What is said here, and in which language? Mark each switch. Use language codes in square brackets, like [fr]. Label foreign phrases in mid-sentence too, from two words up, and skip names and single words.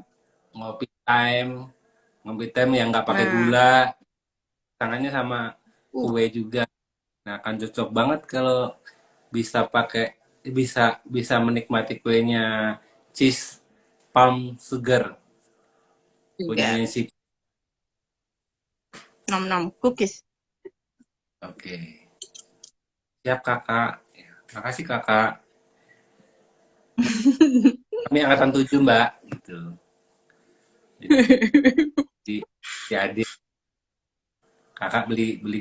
[id] ngopi time, ngopi time yang nggak pakai Nah, gula, tangannya sama uh, kue juga. Nah, akan cocok banget kalau bisa pakai bisa bisa menikmati kuenya [en] cheese palm sugar [id] juga. punyanya si. Nom-nom, cookies. Oke, siap kakak. Ya, makasih kakak. Kami angkatan 7 mbak, gitu. Jadi si adik kakak beli beli.